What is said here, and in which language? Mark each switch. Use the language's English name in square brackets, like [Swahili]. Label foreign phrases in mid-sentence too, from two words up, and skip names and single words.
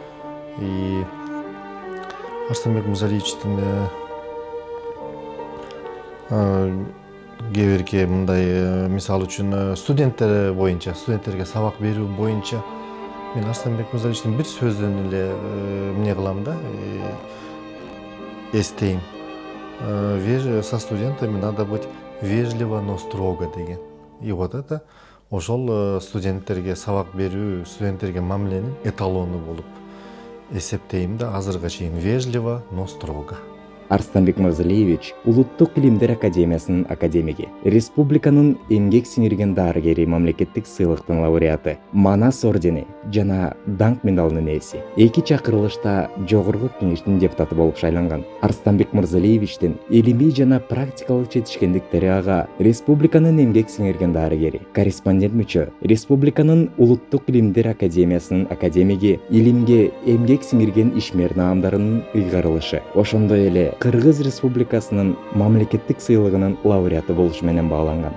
[Kyrgyz] Арстанбек Мырзалиевичтин кээ бирки мындай мисалы үчүн студенттер боюнча, студенттерге сабак берүү боюнча мен Арстанбек Мырзалиевичтин бир сөзүн эле эмне кылам да, эстейм. [Russian] Со студентами надо быть вежливо, но строго деген. И вот [Kyrgyz] это ошол студенттерге сабак берүү, студенттерге мамиленин эталону болуп эсептейм да, азыркыга чейин [Russian] вежливо, но строго. [Kyrgyz] Арстанбек Мырзалиевич Улуттук Илимдер Академиясынын академиги, республиканын эмгек сиңирген дарыгери, мамлекеттик сыйлыктын лауреаты, Манас ордени жана даңк медалынын ээси. 2 чакырылышта жогорку кеңештин депутаты болуп шайланган. Арстанбек Мырзалиевичтин илимий жана практикалык жетишкендиктери ага республиканын эмгек сиңирген дарыгери, корреспондент мүчө, республиканын Улуттук Илимдер Академиясынын академиги, илимге эмгек сиңирген ишмер наамдарынын ыйгарылышы, ошондой эле Кыргыз Республикасынын мамлекеттик сыйлыгынын лауреаты болуш менен бааланган.